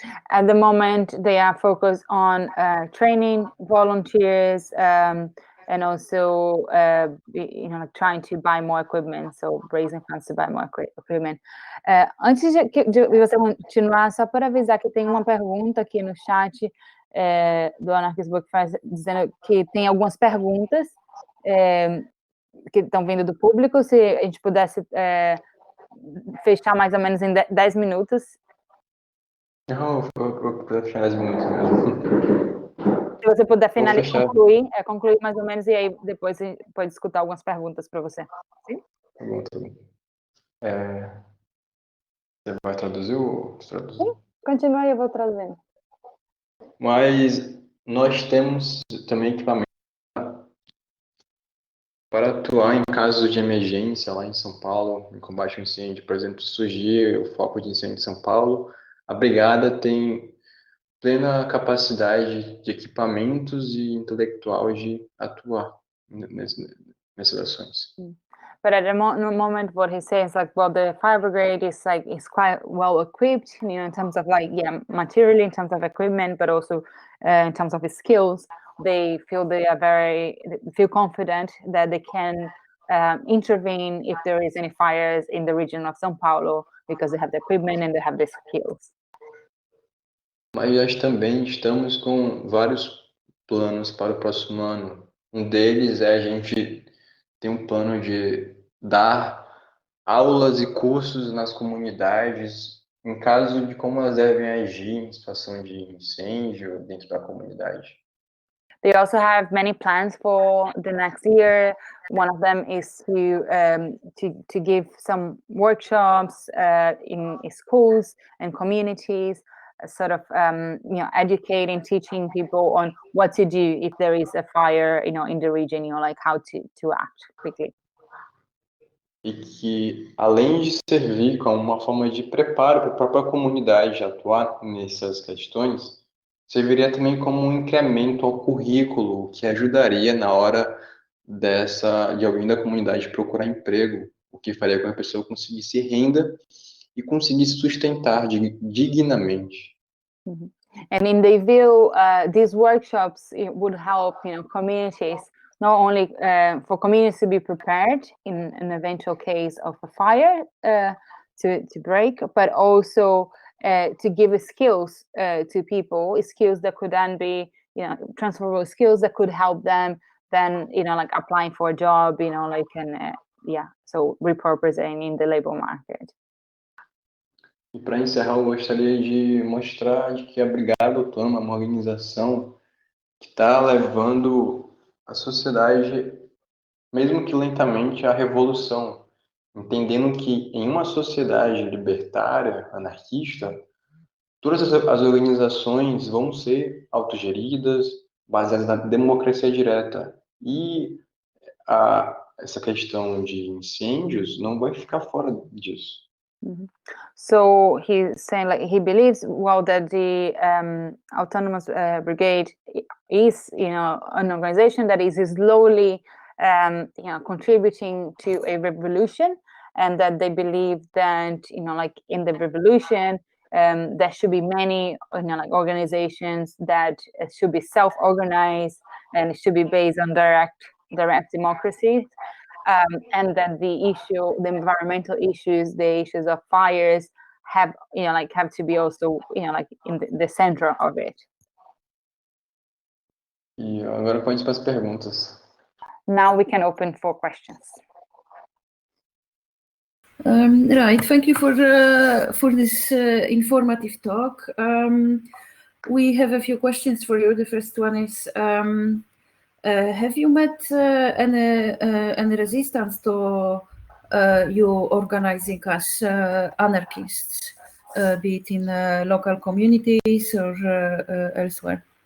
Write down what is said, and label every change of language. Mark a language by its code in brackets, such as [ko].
[en] At the moment, they are focused on training volunteers and also, trying to buy more equipment, so raising funds to buy more equipment. [pt] Antes de você continuar, só para avisar que tem uma pergunta aqui no chat do Anarchist Book Fairs, dizendo que tem algumas perguntas que estão vindo do público, se a gente pudesse fechar mais ou menos em 10 minutos. Não, eu vou fechar 10 minutos mesmo. Se você puder concluir mais ou menos, e aí depois a gente pode escutar algumas perguntas para você. Sim? Tá bom, tá bom. Você vai traduzir ou traduzir? Sim, continua aí, eu vou traduzindo. Mas nós temos também equipamento para atuar em casos de emergência lá em São Paulo, em combate ao incêndio. Por exemplo, se surgir o foco de incêndio em São Paulo, a brigada tem plena capacidade de equipamentos e intelectual de atuar nessas ações. [en] But at the moment, what he says, the fire brigade is quite well equipped, in terms of materially, in terms of equipment, but also in terms of his skills. They feel feel confident that they can intervene if there is any fires in the region of São Paulo, because they have the equipment and they have the skills. [pt] Mas nós também estamos com vários planos para o próximo ano. Um deles a gente tem um plano de dar aulas e cursos nas comunidades em caso de como elas devem agir em situação de incêndio dentro da comunidade. [en] They also have many plans for the next year. One of them is to give some workshops in schools and communities, sort of educating, teaching people on what to do if there is a fire, in the region, how to act quickly. [pt] E que, além de servir como uma forma de preparo para a própria comunidade atuar nessas questões, serviria também como um incremento ao currículo, que ajudaria na hora de alguém da comunidade procurar emprego, o que faria com que a pessoa conseguisse renda e conseguisse sustentar dignamente. [en] And in the view, these workshops would help, communities not only for communities to be prepared in an eventual case of a fire to break, but also to give skills to people, skills that could then be, transferable skills that could help them then, like applying for a job, like, and so repurposing in the labor market. [pt] E para encerrar, eu gostaria de mostrar de que a Brigada Autônoma é uma organização que está levando a sociedade, mesmo que lentamente, à revolução, entendendo que em uma sociedade libertária, anarquista, todas as organizações vão ser autogeridas, baseadas na democracia direta. E essa questão de incêndios não vai ficar fora disso. Mm-hmm. [en] So he's saying, like, he believes, well, that the autonomous brigade is, an organization that is slowly, contributing to a revolution, and that they believe that, like in the revolution, there should be many, like organizations that should be self-organized and it should be based on direct democracy. And that the environmental issues, the issues of fires have to be also, like in the center of it. [pt] E agora pode ir para as perguntas. [en] Now we can open for questions. Right, thank you for this informative talk. We have a few questions for you. The first one is, have you met any resistance to you organizing as anarchists, be it in local communities or elsewhere?